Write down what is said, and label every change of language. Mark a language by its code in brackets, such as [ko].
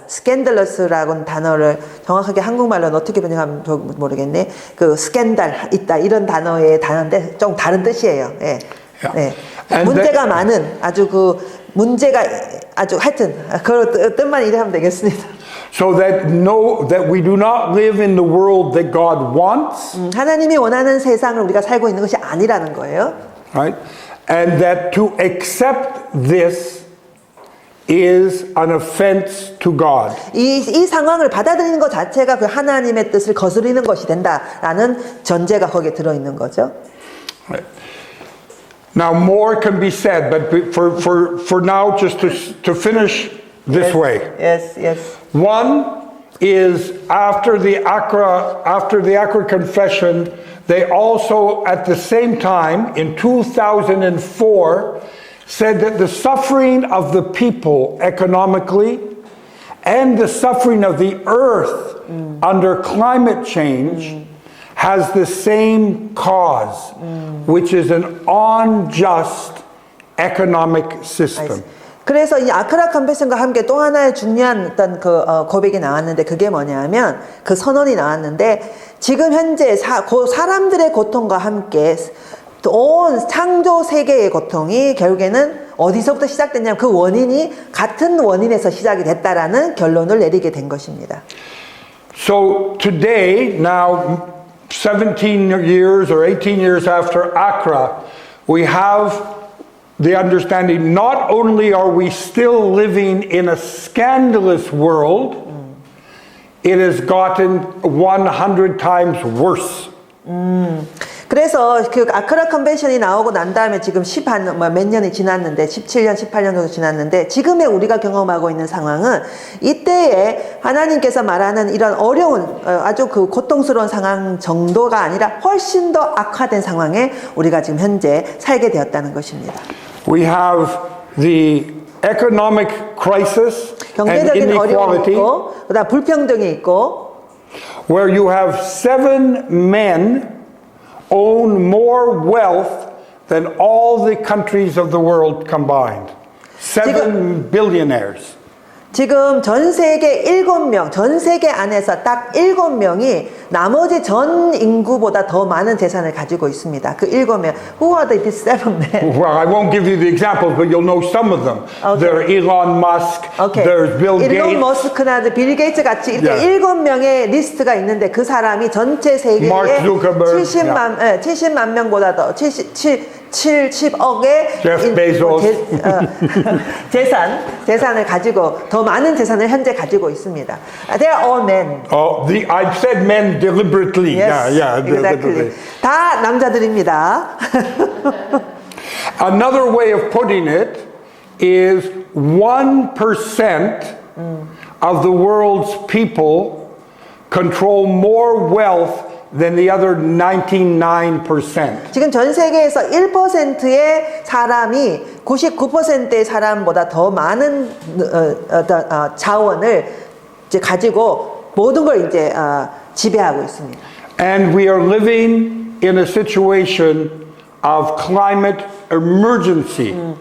[ko] 스캔들러스라는 단어를 정확하게 한국말로는 어떻게 번역하면 모르겠네. 그 스캔들 있다 이런 단어인데 좀 다른 뜻이에요. 예. 네. 문제가 많은 아주 문제가 아주 하여튼 그 뜻만 이해하면 되겠습니다. [en] So that we do not live in the world that God wants. [ko] 하나님이 원하는 세상을 우리가 살고 있는 것이 아니라는 거예요. [en] Right? And that to accept this is an offense to God. [ko] 이 상황을 받아들이는 것 자체가 그 하나님의 뜻을 거스르는 것이 된다라는 전제가 거기에 들어 있는 거죠. [en] Right. Now more can be said, but for now, just to finish this way. Yes. One is after the Accra Confession, they also at the same time in 2004 said that the suffering of the people economically and the suffering of the earth under climate change has the same cause, which is an unjust economic system. [ko] 그래서 이 아크라 컨벤션과 함께 또 하나의 중요한 어떤 고백이 나왔는데 그게 뭐냐면 그 선언이 나왔는데 지금 현재 사람들의 고통과 함께 온 창조 세계의 고통이 결국에는 어디서부터 시작됐냐면 그 원인이 같은 원인에서 시작이 됐다라는 결론을 내리게 된 것입니다. [en] So today, now 17 years or 18 years after Accra, we have the understanding not only are we still living in a scandalous world, it has gotten 100 times worse. [ko] 그래서 그 아크라 컨벤션이 나오고 난 다음에 지금 몇 년이 지났는데 17년, 18년 정도 지났는데 지금의 우리가 경험하고 있는 상황은 이때에 하나님께서 말하는 이런 어려운 아주 그 고통스러운 상황 정도가 아니라 훨씬 더 악화된 상황에 우리가 지금 현재 살게 되었다는 것입니다. [en] We have the economic crisis and [ko] 경제적인 어려움이 [en] inequality, [ko] 있고 그다음 불평등이 있고 [en] where you have 7 men own more wealth than all the countries of the world combined. 7 billionaires. [ko] 지금 전 세계 7명, 전 세계 안에서 딱 7명이 나머지 전 인구보다 더 많은 재산을 가지고 있습니다. 그 7명. [en] Who are these 7 men? Well, I won't give you the examples, but you'll know some of them. Okay. There are Elon Musk, Okay. there's Bill [ko] 일론 [en] Gates, [ko] 머스크나 빌 게이츠 같이 이렇게 [en] Yeah. [ko] 7명의 리스트가 있는데 그 사람이 전체 세계에 [en] Mark Zuckerberg. [ko] 70만 명보다 더 70억의 [en] Jeff Bezos. [ko] 재산을 가지고 더 많은 재산을 현재 가지고 있습니다. [en] They are all men. Oh, I said men deliberately. Yes, Yeah, exactly. deliberately. [ko] 다 남자들입니다. [en] Another way of putting it is 1% of the world's people control more wealth than the other 99%. [ko] 지금 전 세계에서 1%의 사람이 99%의 사람보다 더 많은 자원을 이제 가지고 모든 걸 이제 지배하고 있습니다. [en] And we are living in a situation of climate emergency.